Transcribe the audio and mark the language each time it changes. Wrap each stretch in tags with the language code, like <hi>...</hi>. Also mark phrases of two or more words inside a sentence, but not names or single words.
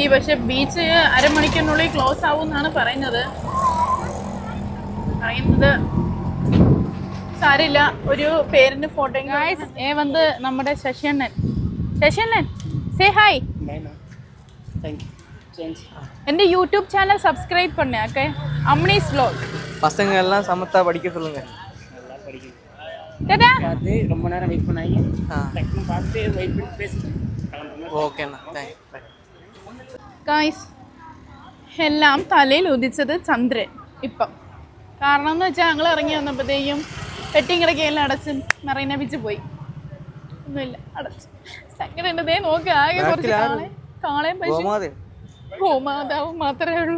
<ml>പക്ഷെ ബീച്ച് അരമണിക്കൂറിനുള്ളിൽ ക്ലോസ് ആവും എന്നാണ് പറയുന്നത്. സാരില്ല, ഒരു പേരിന് ഫോട്ടോ. വന്ന് നമ്മുടെ ശശിയണ്ണൻ</ml> <en>say hi.</en> <ta>എന്റെ യൂട്യൂബ് சேனல் சப்ஸ்கிரைப் பண்ணு. ஓகே, அம்னிஸ் vlog. பசங்க எல்லாம் சமத்தா படிக்க சொல்லுங்க. நல்லா படிக்கணும். டடா அது ரொம்ப நேரம் வெயிட் பண்ணாங்க. டக்குனு பார்த்து வெயிட் பண்ணி பேசிட்டு. ஓகேண்ணா, தேங்க்ஸ்.</ta> <ml>ഗായ്സ്, എല്ലാം തലയിൽ ഉദിച്ചത് ചന്ദ്രൻ ഇപ്പം. കാരണം എന്ന് വെച്ചാൽ ഞങ്ങൾ ഇറങ്ങി വന്നപ്പോഴത്തേക്കും പെട്ടിയും കിടക്കെല്ലാം അടച്ച് മെറീന ബീച്ച് പോയി. ഒന്നുമില്ല, അടച്ച്. സെക്കൻഡ് ദേ നോക്ക്, ആകെ കുറച്ച് കാളയും പശു ഗോമാതാവ് മാത്രമേ ഉള്ളൂ.</ml>